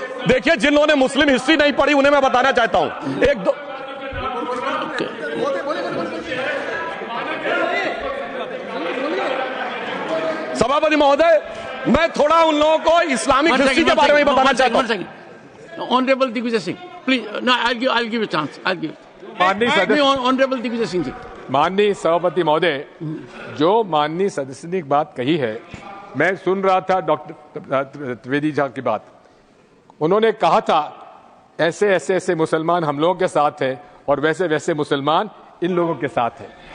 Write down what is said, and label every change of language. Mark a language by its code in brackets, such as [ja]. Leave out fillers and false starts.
[hi] देखिए जिन लोगों ने मुस्लिम हिस्ट्री नहीं पढ़ी उन्हें मैं बताना चाहता हूं। एक दो सभापति महोदय, मैं थोड़ा उन लोगों को इस्लामिक हिस्ट्री के बारे में बताना चाहता हूं। Honourable Digvijay Singh, please, [en] no, I'll give a chance. I'll give. [hi] Honourable Digvijay Singh ji. माननीय सभापति महोदय, जो माननीय सदस्य ने बात कही है, मैं सुन रहा था डॉक्टर त्रिवेदी जी की बात। उन्होंने कहा था ऐसे ऐसे ऐसे मुसलमान हम लोगों के साथ हैं और वैसे वैसे मुसलमान इन लोगों के साथ हैं।